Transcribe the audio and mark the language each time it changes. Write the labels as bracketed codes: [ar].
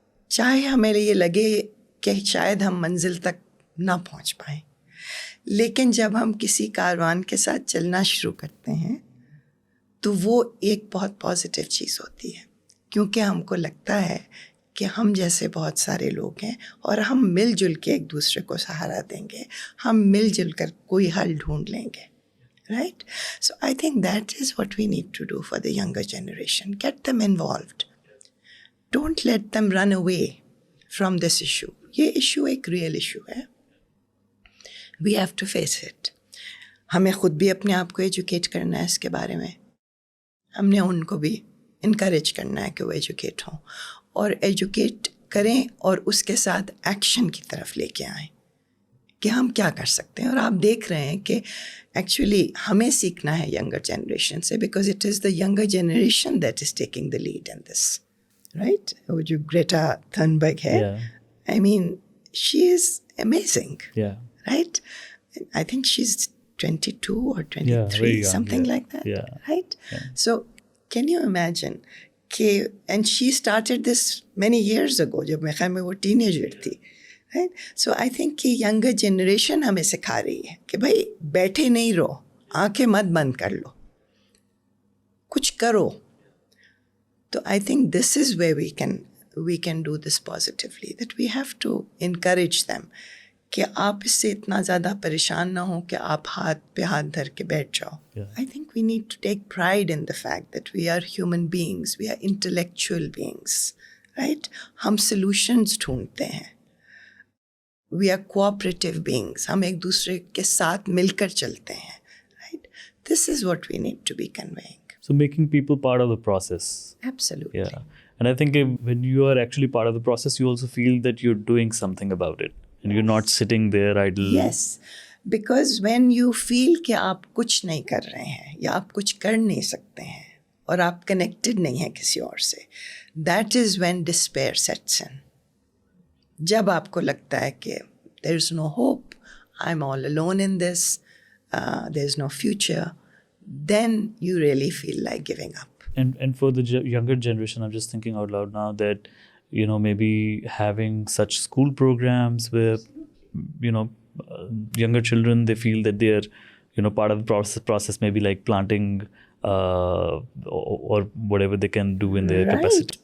[ur] چاہے ہمیں یہ لگے کہ شاید ہم منزل تک نہ پہنچ پائیں, لیکن جب ہم کسی کاروان کے ساتھ چلنا شروع کرتے ہیں تو وہ ایک بہت پازیٹیو چیز ہوتی ہے, کیونکہ ہم کو لگتا ہے کہ ہم جیسے بہت سارے لوگ ہیں اور ہم مل جل کے ایک دوسرے کو سہارا دیں گے, ہم مل جل کر کوئی حل ڈھونڈ لیں گے. [en] Right? So I think that is what we need to do for the younger generation. Get them involved. Don't let them run away from this issue. [ur] یہ issue ایک real issue ہے. [en] We have to face it. [ur] ہمیں خود بھی اپنے آپ کو educate کرنا ہے اس کے بارے میں. ہم نے ان کو بھی انکریج کرنا ہے کہ وہ ایجوکیٹ ہوں, اور ایجوکیٹ کریں اور اس کے ساتھ ایکشن کی طرف لے کے آئیں کہ ہم کیا کر سکتے ہیں. اور آپ دیکھ رہے ہیں کہ ایکچولی ہمیں سیکھنا ہے ینگر جنریشن سے, [en] Because it is the younger generation that is taking the lead in this, right. [ur] وہ جو گریٹا تھنبرگ ہے, [en] I mean she is amazing, right. I think she is 22 or 23, something like that, right? So can you imagine and she started this many years ago, [ur] جب میں خیال میں وہ teenager تھی, [en] right? So I think [ur] کہ younger generation ہمیں سکھا رہی ہے کہ بھائی بیٹھے نہیں رہو, آنکھیں مت بند کر لو, کچھ کرو. تو [en] I think this is where we can do this positively, that we have to encourage them [ur] کہ آپ اس سے اتنا زیادہ پریشان نہ ہوں کہ آپ ہاتھ پہ ہاتھ دھر کے بیٹھ جاؤ. [en] I think we need to take pride in the fact that we are human beings, we are intellectual beings, right? [ur] ہم solutions ڈھونڈتے ہیں. [en] We are cooperative beings. [ur] ہم ایک دوسرے کے ساتھ مل کر چلتے ہیں, right? [en] This is what we need to be conveying. So making people part of the process. Absolutely. Yeah. And I think when you are actually part of the process, you also feel that you're doing something about it. And you're not sitting there idle. Yes, because when you feel [ur] کہ آپ کچھ نہیں کر رہے ہیں یا آپ کچھ کر نہیں سکتے ہیں اور آپ کنیکٹڈ نہیں ہیں کسی اور سے, [en] that is when despair sets in. [ur] جب آپ کو لگتا ہے کہ [en] there is no hope, I'm all alone in this, there is no future, then you really feel like giving up. And for the younger generation, I'm just thinking out loud now that, you know, maybe having such school programs where, you know, younger children, they feel that they're, you know, part of the process, maybe like planting or whatever they can do in their capacity.